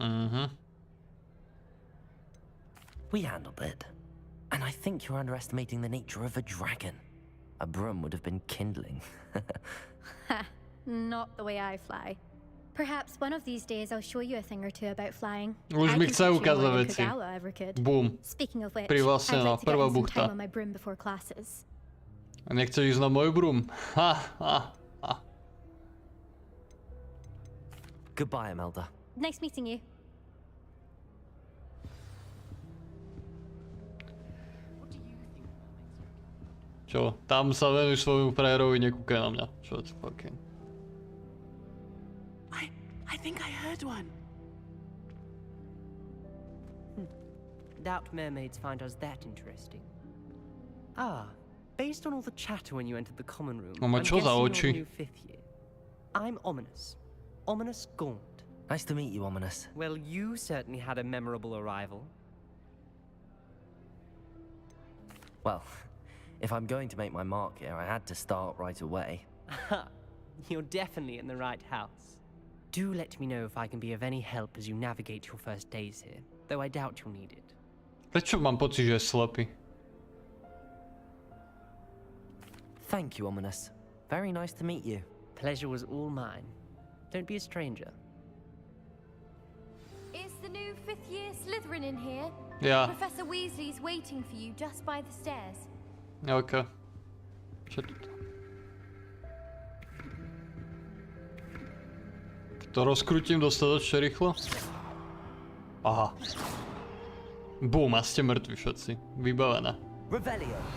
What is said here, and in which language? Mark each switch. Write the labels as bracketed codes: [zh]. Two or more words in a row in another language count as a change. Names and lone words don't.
[en] We handled it. And I think you're underestimating the nature of a dragon. A broom would have been kindling. Ha, not the way I fly. Perhaps one of these days I'll show you a thing or two about flying. [sk] Už mi chce ukázať veci. Boom. [en] Speaking of which, [sk] Pri vlastne [en] I'd [sk] na [en] like to get [sk] prvá [en] in some [sk] buchta. [en] time on my broom before classes. [sk] A nechceš ísť na moju broom? Ha, ha, ha. [en] Goodbye, Imelda. Nice meeting you. [sk] Čo? Tam sa venuj svojmu frajerovi, nekúkaj na mňa. Čo to fucking... [en] I think I heard one. Doubt mermaids find us that interesting. Ah, based on all the chatter when you entered the common room, [sk] No, ma [en] I'm [sk] čo za [en] guessing [sk] oči? [en] you're new 5th year. I'm Ominous. Ominous Gaunt. Nice to meet you, Ominous. Well, you certainly had a memorable arrival. Well, if I'm going to make my mark here, I had to start right away. You're definitely in the right house. Do let me know if I can be of any help as you navigate your first days here, though I doubt you'll need it. [sk] Prečo mám pocit, že je slepý? [en] Thank you, Ominous. Very nice to meet you. Pleasure was all mine. Don't be a stranger. Is the new 5th year Slytherin in here? [sk] Ja. [en] Professor Weasley's waiting for you just by the stairs. [sk] OK. Čo tu? To rozkrútim dostatočne rýchlo? Aha. Bum, a ste mŕtvi všetci. Vybavené. [en] Revelio.